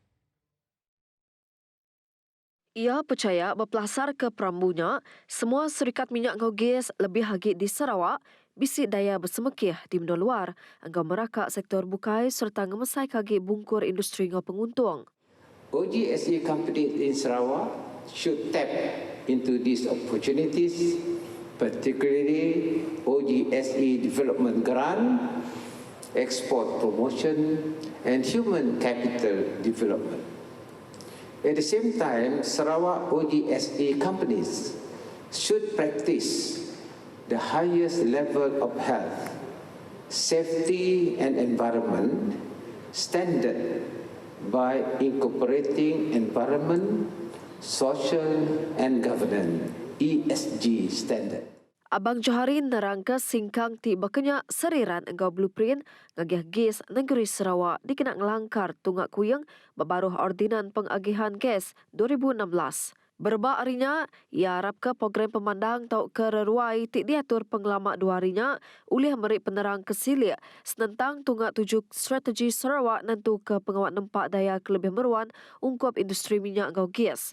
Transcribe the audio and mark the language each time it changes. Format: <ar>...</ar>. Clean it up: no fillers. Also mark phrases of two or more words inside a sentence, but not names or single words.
<iba>Ia percaya berpelasar ke perambunya, semua serikat minyak ngau gas lebih hagit di Sarawak bisi daya bersemekih di menua luar anggar merakak sektor bukai serta ngemesai kagik bungkur industri ngau penguntung.</iba> <en>OGSE companies in Sarawak should tap into these opportunities, particularly OGSE Development Grant, Export Promotion and Human Capital Development. At the same time, Sarawak OGSE companies should practice the highest level of health, safety and environment standard by incorporating environment, social and governance ESG standard.</en> <iba>Abang Johari nerangka singkang ti berkenyak seriran engkau blueprint ngagih gas negeri Sarawak dikena ngelangkar tunggak kuyang berbaruh ordinan pengagihan gas 2016. Berbak harinya, ia harap ke program pemandang tau ke reruai tik diatur pengelama dua harinya oleh merik penerang kesilik senentang tunggak tujuh strategi Sarawak nentu ke pengawat nempak daya kelebih meruan ungkup industri minyak ngau gas.</iba>